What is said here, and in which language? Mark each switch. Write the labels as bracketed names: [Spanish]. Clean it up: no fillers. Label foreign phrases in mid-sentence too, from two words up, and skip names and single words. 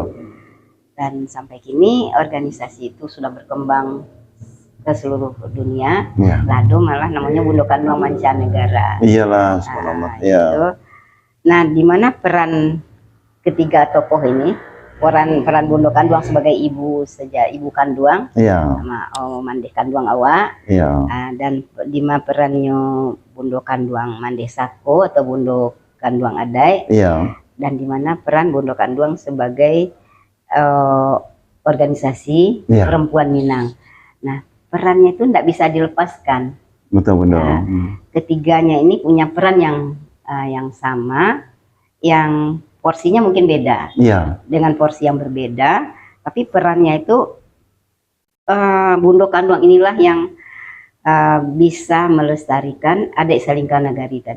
[Indonesian] Dan sampai kini organisasi itu sudah berkembang ke seluruh dunia. Ya. Lalu malah namanya Bundo Kanduang Mancanegara. Iyalah, subhanallah. Iya. Gitu. Nah, di mana peran ketiga tokoh ini, peran Bundo Kanduang sebagai ibu Kanduang, sama Mandeh Kanduang awak, dan di mana perannya Bundo Kanduang Mandeh Sako atau Bundo Kanduang Adai, dan di mana peran Bundo Kanduang sebagai organisasi perempuan Minang. Nah, perannya itu tidak bisa dilepaskan. Betul Bunda. Nah, ketiganya ini punya peran yang sama, yang porsinya mungkin beda, dengan porsi yang berbeda, tapi perannya itu Bundo Kanduang inilah yang bisa melestarikan Adat Salingkah Nagari tadi.